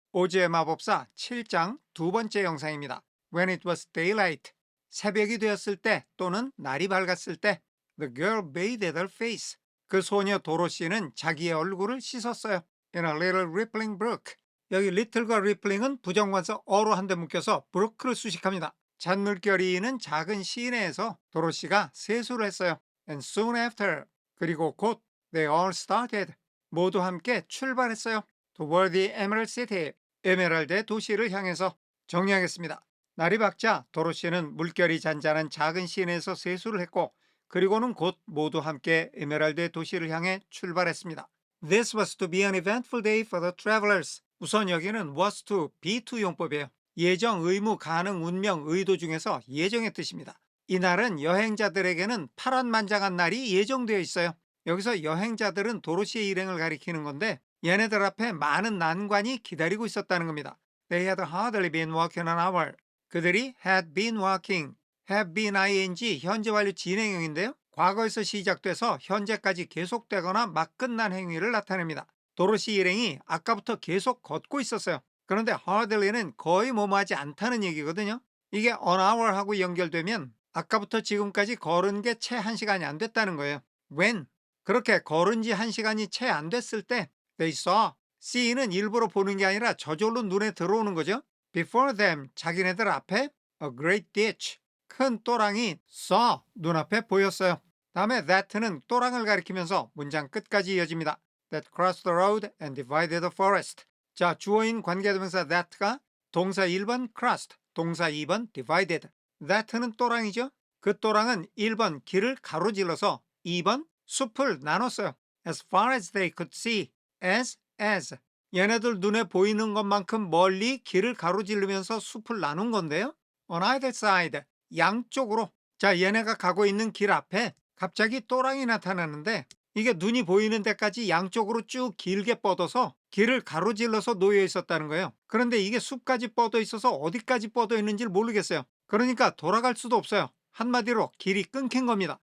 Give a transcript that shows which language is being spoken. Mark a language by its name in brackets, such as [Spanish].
[Korean] 오즈의 마법사 7장 두 번째 영상입니다. [English] When it was daylight, [Korean] 새벽이 되었을 때 또는 날이 밝았을 때 [English] The girl bathed her face. [Korean] 그 소녀 도로시는 자기의 얼굴을 씻었어요. [English] In a little rippling brook. [Korean] 여기 little과 rippling은 부정관사 어로 한 대 묶여서 brook를 수식합니다. 잔물결이 는 작은 시내에서 도로시가 세수를 했어요. [English] And soon after. [Korean] 그리고 곧 [English] they all started. [Korean] 모두 함께 출발했어요. [English] Toward the Emerald City. [Korean] 에메랄드의 도시를 향해서. 정리하겠습니다. 날이 밝자 도로시는 물결이 잔잔한 작은 시내에서 세수를 했고 그리고는 곧 모두 함께 에메랄드의 도시를 향해 출발했습니다. [English] This was to be an eventful day for the travelers. [Korean] 우선 여기는 was to, be to 용법이에요. 예정, 의무, 가능, 운명, 의도 중에서 예정의 뜻입니다. 이날은 여행자들에게는 파란만장한 날이 예정되어 있어요. 여기서 여행자들은 도로시의 일행을 가리키는 건데 얘네들 앞에 많은 난관이 기다리고 있었다는 겁니다. [English] They had hardly been walking an hour. [Korean] 그들이 [English] had been walking, have been ing [Korean] 현재 완료 진행형인데요. 과거에서 시작돼서 현재까지 계속되거나 막 끝난 행위를 나타냅니다. 도로시 일행이 아까부터 계속 걷고 있었어요. 그런데 hardly는 거의 뭐뭐하지 않다는 얘기거든요. 이게 an hour하고 연결되면 아까부터 지금까지 걸은 게 채 1시간이 안 됐다는 거예요. When 그렇게 걸은 지 1시간이 채 안 됐을 때 [English] they saw, [Korean] see는 일부러 보는 게 아니라 저절로 눈에 들어오는 거죠. [English] Before them, [Korean] 자기네들 앞에 [English] a great ditch, [Korean] 큰 또랑이 saw, 눈앞에 보였어요. 다음에 that는 또랑을 가리키면서 문장 끝까지 이어집니다. [English] That crossed the road and divided the forest. [Korean] 자, 주어인 관계대명사 that가 동사 1번 crossed, 동사 2번 divided. that는 또랑이죠. 그 또랑은 1번 길을 가로질러서 2번 숲을 나눴어요. [English] As far as they could see. as. [Korean] 얘네들 눈에 보이는 것만큼 멀리 길을 가로지르면서 숲을 나눈 건데요. [English] On either side, [Korean] 양쪽으로. 자, 얘네가 가고 있는 길 앞에 갑자기 또랑이 나타나는데 이게 눈이 보이는 데까지 양쪽으로 쭉 길게 뻗어서 길을 가로질러서 놓여 있었다는 거예요. 그런데 이게 숲까지 뻗어 있어서 어디까지 뻗어 있는지 모르겠어요. 그러니까 돌아갈 수도 없어요. 한마디로 길이 끊긴 겁니다.